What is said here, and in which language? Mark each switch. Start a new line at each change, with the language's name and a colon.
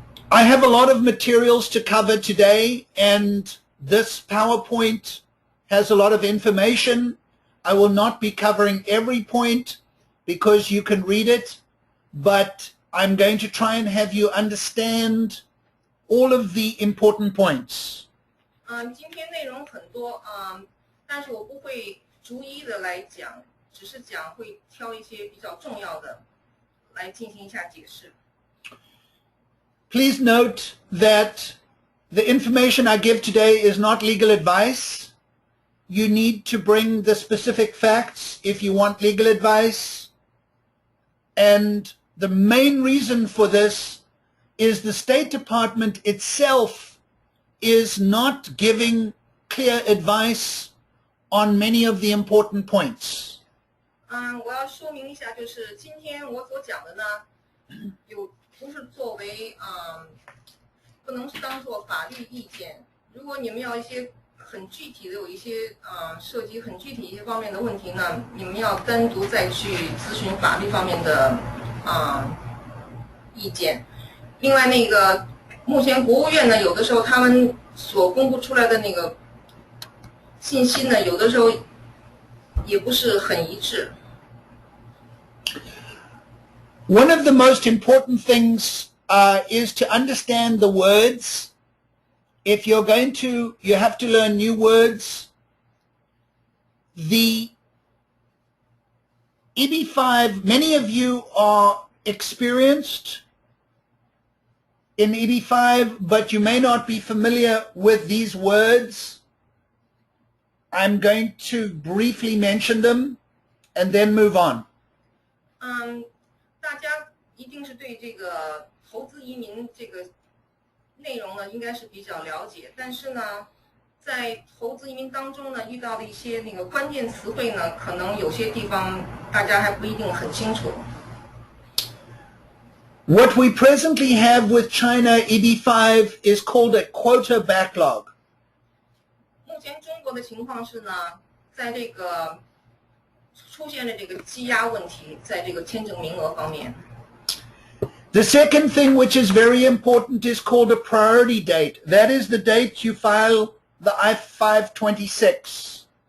English: I have a lot of materials to cover today, and this PowerPoint has a lot of information. I will not be covering every point because you can read it, but I'm going to try and have you understand all of the important points. 今天内容很多但是我不会逐一的来讲，只是会挑一些比较重要的来进行一下解释。 Please note that the information I give today is not legal advice. You need to bring the specific facts if you want legal advice. And the main reason for this is the State Department itself is not giving clear advice on many of the important points.
Chinese: 我要说明一下，就是今天我所讲的呢，不是作为不能当做法律意见。如果你们要一些很具体的，有一些涉及很具体一些方面的问题呢，你们要单独再去咨询法律方面的意见。另外，那个目前国务院呢，有的时候他们所公布出来的那个信息呢，有的时候也不是很一致。
English: One of the most important things is to understand the words. If you're going to, you have to learn new words. The EB-5, many of you are experienced in EB-5, but you may not be familiar with these words. I'm going to briefly mention them and then move on.
Chinese: 大家一定是对这个投资移民这个内容呢，应该是比较了解。但是呢，在投资移民当中呢，遇到的一些那个关键词汇呢，可能有些地方大家还不一定很清楚。
English: What we presently have with China EB-5 is called a quota backlog.
Chinese: 目前中国的情况是呢，在这个出现了这个积压问题，在这个签证名额方面。
English: The second thing which is very important is called a priority date. That is the date you file the I-526.